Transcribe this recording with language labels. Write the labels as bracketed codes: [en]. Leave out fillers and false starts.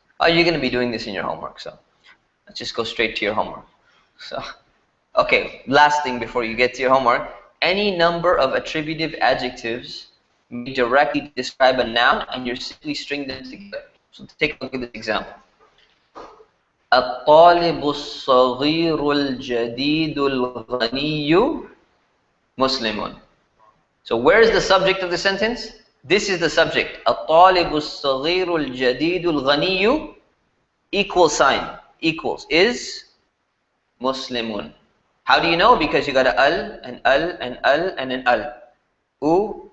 [en] Oh, you're going to be doing this in your homework, so let's just go straight to your homework. So, okay, last thing before you get to your homework. Any number of attributive adjectives may directly describe a noun, and you're simply stringing them together. So take a look at this example. [ar] الطالب الصغير الجديد الغني مسلم. [en] So where is the subject of the sentence? This is the subject. [ar] الطالب الصغير الجديد الغني [en] equal sign equals is Muslimun. How do you know? Because you got a al and al and al and an al.